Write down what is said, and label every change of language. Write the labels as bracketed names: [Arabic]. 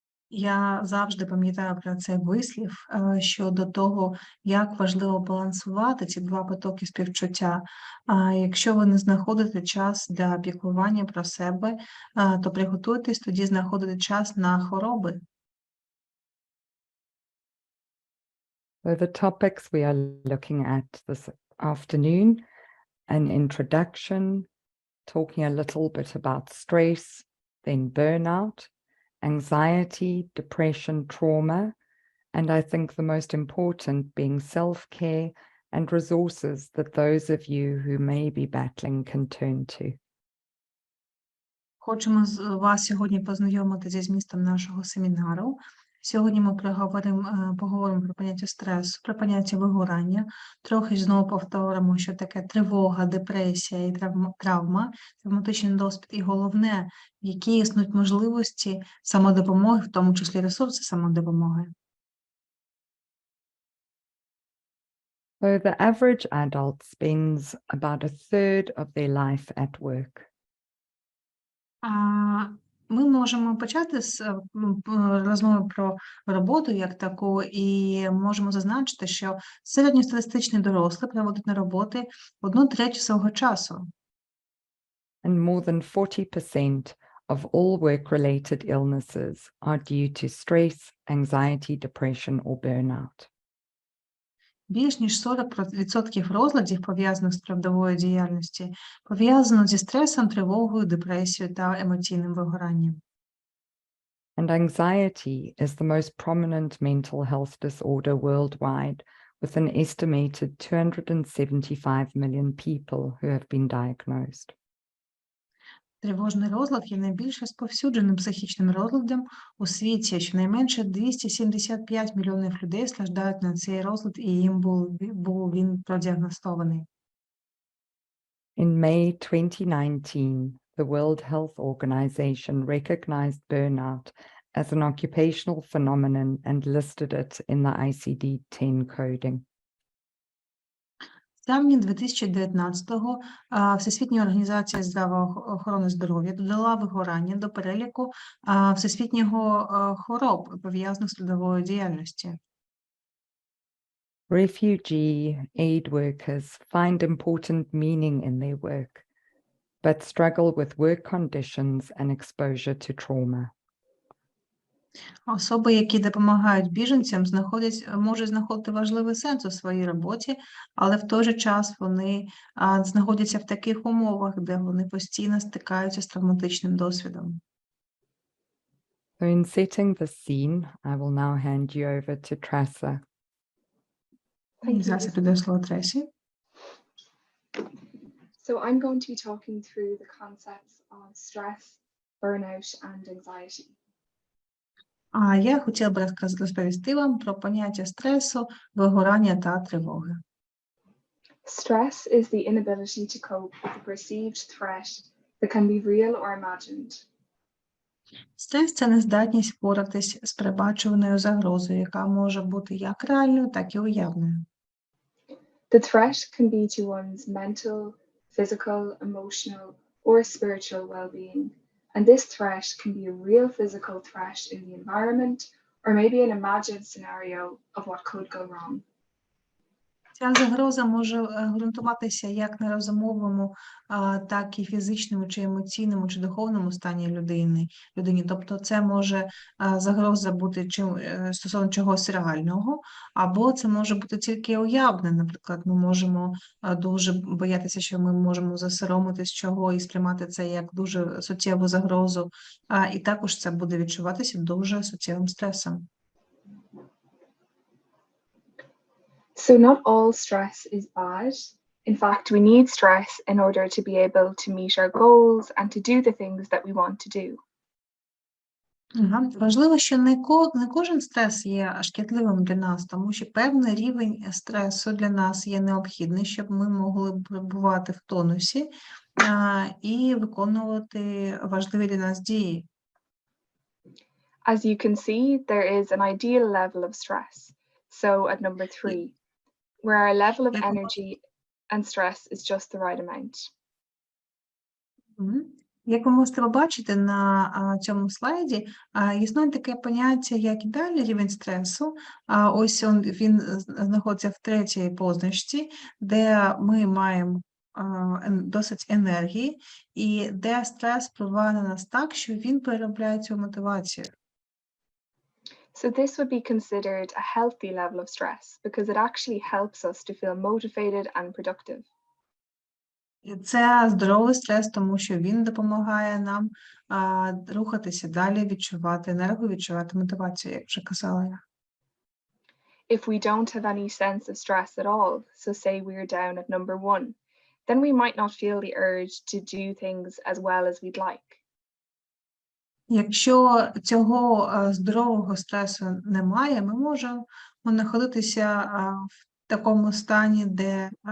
[Ukrainian] Я завжди пам'ятаю про цей вислів щодо того, як важливо балансувати ці два потоки співчуття. Якщо ви не знаходите час для піклування про себе, то приготуйтесь тоді знаходити час на хвороби. [English] So the topics we are looking at this afternoon, an introduction, talking a little bit about stress, then burnout, anxiety, depression, trauma, and I think the most important being self-care and resources that those of you who may be battling can turn to. [Ukrainian] Хочемо вас сьогодні познайомити зі змістом нашого семінару. Сьогодні ми поговоримо про поняття стресу, про поняття вигорання. Трохи знову повторимо, що таке тривога, депресія і травма, травматичний досвід. І головне, які існують можливості самодопомоги, в тому числі ресурси самодопомоги. [English] So the average adult spends about a third of their life at work. [Ukrainian] Ми можемо почати з розмови про роботу як таку, і можемо зазначити, що середньостатистичний дорослий проводить на роботи 1/3 свого часу. [English] And more than 40% of all work-related illnesses are due to stress, anxiety, depression, or burnout. [Ukrainian] Більш ніж 40% розладів, пов'язаних з трудовою діяльністю, пов'язано зі стресом, тривогою, депресією та емоційним вигоранням. [English] And anxiety is the most prominent mental health disorder worldwide, with an estimated 275 million people who have been diagnosed. [Ukrainian] Тривожний розлад є найбільш розповсюдженим психічним розладом у світі. Щонайменше 275 мільйонів людей страждають на цей розлад, і їм був він продіагностований. [English] In May 2019, the World Health Organization recognized burnout as an occupational phenomenon and listed it in the ICD-10 coding. [Ukrainian] В травні 2019-го Всесвітня організація охорони здоров'я додала вигорання до переліку всесвітнього хвороб, пов'язаних з трудовою діяльністю. [English] Refugee aid workers find important meaning in their work, but struggle with work conditions and exposure to trauma. [Ukrainian] Особи, які допомагають біженцям, можуть знаходити важливий сенс у своїй роботі, але в той же час вони знаходяться в таких умовах, де вони постійно стикаються з травматичним досвідом. [English] So in setting the scene, I will now hand you over to Trasa. [Ukrainian] Зараз я передаю слово Тресі. [English] So I'm going to be talking through the concepts of stress, burnout and anxiety. [Ukrainian] А я хотіла б розповісти вам про поняття стресу, вигорання та тривоги. [English] Stress is the inability to cope with a perceived threat that can be real or imagined. [Ukrainian] Стрес – це нездатність впоратись з передбачуваною загрозою, яка може бути як реальною, так і уявною. [English] The threat can be to one's mental, physical, emotional, or spiritual well-being. And this threat can be a real physical threat in the environment, or maybe an imagined scenario of what could go wrong. [Ukrainian] Ця загроза може ґрунтуватися як на розумовому, так і фізичному, чи емоційному, чи духовному стані людини. Тобто це може загроза бути стосовно чогось реального, або це може бути тільки уявне. Наприклад, ми можемо дуже боятися, що ми можемо засоромитись чого і сприймати це як дуже суттєву загрозу, і також це буде відчуватися дуже суттєвим стресом. [English] So not all stress is bad. In fact, we need stress in order to be able to meet our goals and to do the things that we want to do. [Ukrainian] Важливо, що не кожен стрес є шкідливим для нас, тому що певний рівень стресу для нас є необхідний, щоб ми могли перебувати в тонусі і виконувати важливі для нас дії. [English] As you can see, there is an ideal level of stress. So at number 3, where our level of energy and stress is just the right amount. [Ukrainian] Як ви можете побачити на цьому слайді, існує таке поняття, як ідеальний рівень стресу. Ось він знаходиться в третій позначці, де ми маємо досить енергії, і де стрес впливає на нас так, що він переробляє цю мотивацію. [English] So this would be considered a healthy level of stress because it actually helps us to feel motivated and productive. [Ukrainian] Це здоровий стрес, тому що він допомагає нам рухатися далі, відчувати енергію, відчувати мотивацію, як вже казала я. [English] If we don't have any sense of stress at all, so say we're down at number 1, then we might not feel the urge to do things as well as we'd like. [Ukrainian] Якщо цього здорового стресу немає, ми можемо знаходитися в такому стані, де